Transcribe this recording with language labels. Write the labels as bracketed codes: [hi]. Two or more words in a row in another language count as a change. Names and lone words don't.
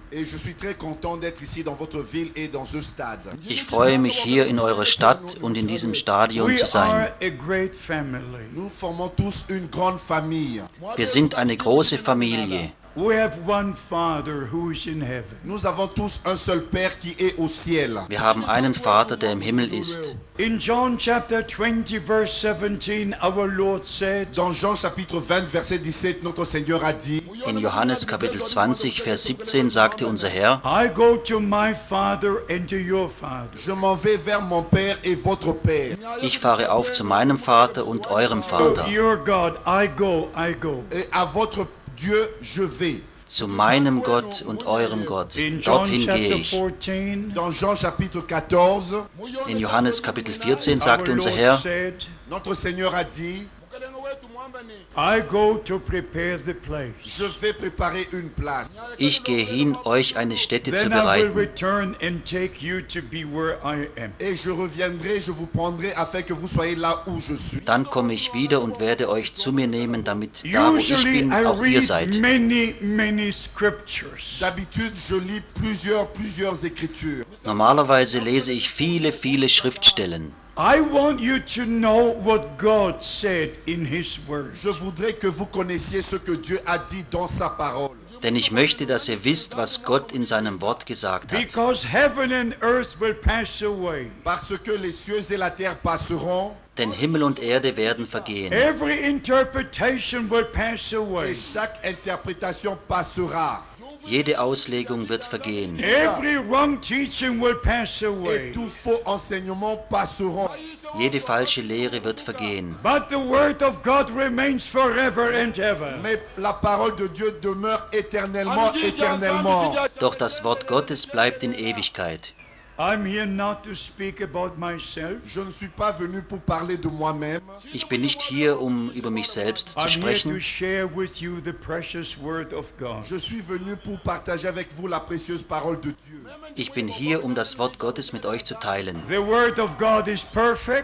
[fr] Et je suis très content d'être ici dans votre ville et dans ce stade. [de] Ich freue mich, hier in eurer Stadt und in diesem Stadion zu sein. [fr] Nous formons tous une grande famille. [de] Wir sind eine große Familie. [fr] Nous avons tous un seul Père qui est au ciel. [de] Wir haben einen Vater, der im Himmel ist. [en] In John chapter 20 verse 17 our Lord said, [fr] Dans Jean chapitre 20 verset 17 notre Seigneur a dit, [de] in Johannes Kapitel 20 Vers 17 sagte unser Herr, [en] I go to my Father and to your Father. [fr] Je m'en vais vers mon Père et votre Père. [de] Ich fahre auf zu meinem Vater und eurem Vater. [en] Your God, I go. [fr] Et à votre Dieu je vais. [de] Zu meinem Gott und eurem Gott. Dorthin gehe ich. [fr] Dans Jean chapitre 14, [de] in Johannes Kapitel 14 sagte unser Herr, [fr] notre Seigneur a dit, [en] I go to prepare the place. [fr] Je vais préparer une place. [de] Ich gehe hin, euch eine Stätte zu [en] Then I will [de] bereiten. [en] return and take you to be where I am. [fr] Et je reviendrai, je vous prendrai afin que vous soyez là où je suis. [de] Dann komme ich wieder und werde euch zu mir nehmen, damit da, wo ich [en] Usually [de] bin, [en] I [de] auch ihr [en] read [de] seid. [en] many scriptures. [fr] D'habitude, je lis plusieurs écritures. [de] Normalerweise lese ich viele Schriftstellen. [en] I want you to know what God said in His Word. [fr] Je voudrais que vous connaissiez ce que Dieu a dit dans sa parole. [de] Denn ich möchte, dass ihr wisst, was Gott in seinem Wort gesagt hat. [en] Because heaven and earth will pass away. [fr] Parce que les cieux et la terre passeront [de] Denn Himmel und Erde werden vergehen. [en] Every interpretation will pass away. [fr] et chaque interprétation passera. [de] Jede Auslegung wird vergehen. [en] Every wrong teaching will pass [fr] Et [en] away. [fr] tout faux enseignement passeront. [de] Jede falsche Lehre wird vergehen. [en] But the word of God remains forever and ever. [fr] Mais la parole de Dieu demeure éternellement, éternellement. [de] Doch das Wort Gottes bleibt in Ewigkeit. [en] I'm here not to speak about myself. [fr] Je ne suis pas venu pour parler de moi-même. [de] Ich bin nicht hier, um über mich selbst zu [en] I'm here to [de] sprechen. [en] share with you the precious word of God. [fr] Je suis venu pour partager avec vous la précieuse parole de Dieu. [de] Ich bin hier, um das Wort Gottes mit euch zu teilen. [en] The word of God is perfect,